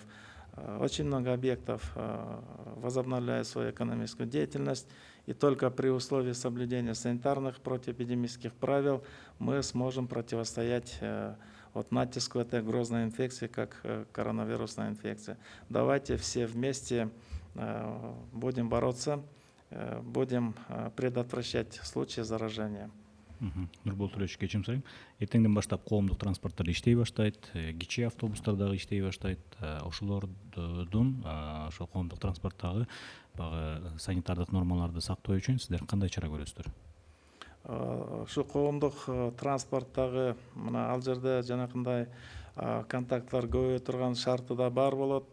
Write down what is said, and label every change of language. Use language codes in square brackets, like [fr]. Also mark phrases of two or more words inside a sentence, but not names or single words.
[ru] Очень много объектов возобновляют свою экономическую деятельность, и только при условии соблюдения санитарных противоэпидемических правил мы сможем противостоять натиску этой грозной инфекции, как коронавирусная инфекция. Давайте все вместе будем бороться, будем предотвращать случаи заражения. [ky] Нурбол Төлешович, кечим сурайм. Эртеңден баштап коомдук транспорттар иштей баштайт, кичи автобустар дагы иштей баштайт. Ошолордун ошо коомдук транспорттагы баягы санитардык нормаларды сактоо үчүн сиздер кандай чара көрөсүздөр? Шу коомдук транспорттагы мына ал жерде жанакындай контакттар көбөйө турган шарты да бар болот.